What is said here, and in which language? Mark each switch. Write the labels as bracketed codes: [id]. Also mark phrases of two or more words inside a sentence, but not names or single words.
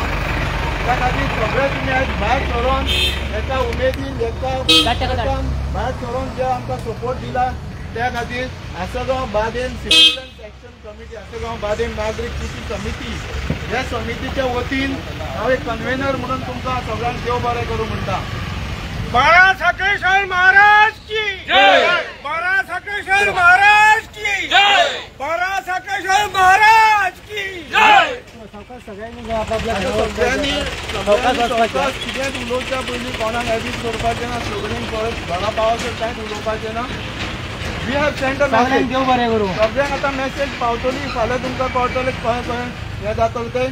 [kok] त्या खातीर सगळे तुमी आयज भायर सरोन एका उमेदीन एका भायर सरोन जे आमकां सपोर्ट दिला त्या खातीर आसगांव बादेन सिटीजन्स एक्शन कमिटी आसगांव बादेन नागरीक कृती समिती ह्या समितीच्या वतीन हांव एक कन्व्हेनर म्हणून तुमकां सगळ्यांक देव बरें करूं म्हणटा. [mr] बाळा साखळेश्वर महाराज की जय. बाळा साखळेश्वर महाराज की जय. बाळा साखळेश्वर महाराज की जय. [kok] सगळ्यांनी कितेंच उलोवच्या पयलीं कोणाक एडिट करपाचें ना. सगळ्यांक परत घरा पावसर कांयच उलोवपाचें ना. [en] we have send a message [kok] देव बरें करूं. सगळ्यांक आतां मेसेज पावतली. फाल्यां तुमकां कळटलें खंय खंय हें जातलें तें.